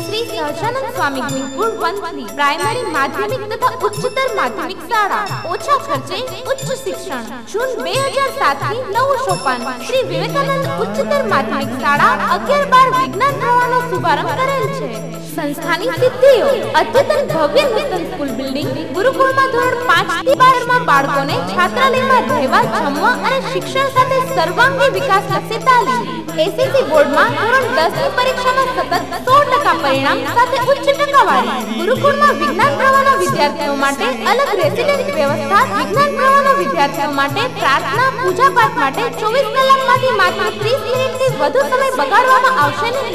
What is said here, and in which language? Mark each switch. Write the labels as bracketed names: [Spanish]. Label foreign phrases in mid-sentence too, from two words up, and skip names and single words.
[Gujarati] શ્રી સહજાનંદ સ્વામી ગુરુકુળ વંથલી પ્રાઇમરી માધ્યમિક તથા ઉચ્ચતર માધ્યમિક શાળા ઓછા ખર્ચે ઉચ્ચ શિક્ષણ જૂન 2007 થી નવું સોપાન શ્રી વિવેકાનંદ ઉચ્ચતર માધ્યમિક શાળા 11-12 વિજ્ઞાન પ્રવાહનો શુભારંભ કરેલ છે। સંસ્થાની સિદ્ધિઓ અદ્યતન ભવ્ય નૂતન [English] school building [Gujarati] ગુરુકુળમાં ધોરણ 5 થી 12 માં બાળકોને છાત્રાલયમાં રહેવા જમવા અને શિક્ષણ સાથે સર્વાંગી વિકાસલક્ષી તાલીમ એસએસસી બોર્ડમાં ધોરણ 10 ની પરીક્ષામાં સતત 100% પરિણામ સાથે ઉચ્ચ ટકાવારી ગુરુકુળમાં વિજ્ઞાન પ્રવાહના વિદ્યાર્થીઓ માટે અલગ રેસિડેન્સ વ્યવસ્થા વિજ્ઞાન પ્રવાહના વિદ્યાર્થીઓ માટે પ્રાર્થના પૂજા પાઠ માટે 24 કલાકમાંથી માત્ર 30 મિનિટથી વધુ સમય બગાડવામાં આવશે નહીં।